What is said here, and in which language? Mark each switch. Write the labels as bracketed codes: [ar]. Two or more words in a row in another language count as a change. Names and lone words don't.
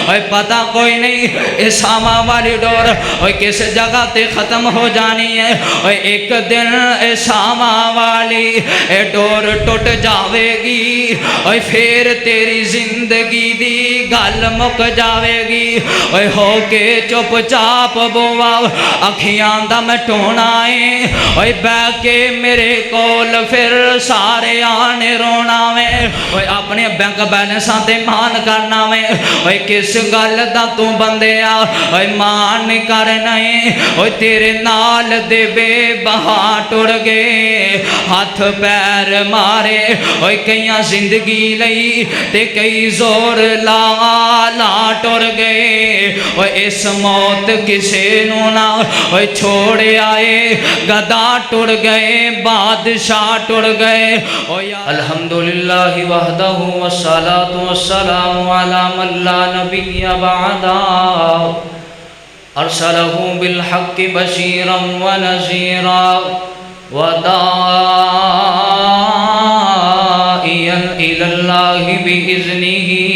[pa] پتہ کوئی نہیں اس ساما والی ڈور کس جگہ تے ختم ہو جانی ہے ایک دن ساما والی ڈور ٹوٹ جاوے گی پھر تیری زندگی دی گل مک جاوے گی ہو کے چپ چاپ بوا اکھیاں دا مٹونا ہے بہ کے میرے کول پھر سارے آنے رونا میں اپنے بینک بیلنساں تے مان کرنا میں کس گل دا تو بندے مان کرنا ہے تیرے نال دے بے بہا ٹر گئے ہاتھ پیر مارے کئیاں زندگی لئی تے کئی زور لا ٹر گئے اس موت کسے نو نہ چھوڑے آئے گدا ٹر گئے بادشاہ ٹر گئے [ar] الحمدللہ وحدہ والصلاة والسلام علی من لا نبی بعدا ارسلہ بالحق بشیرا ونذیرا وداعیا الی اللہ بإذنہ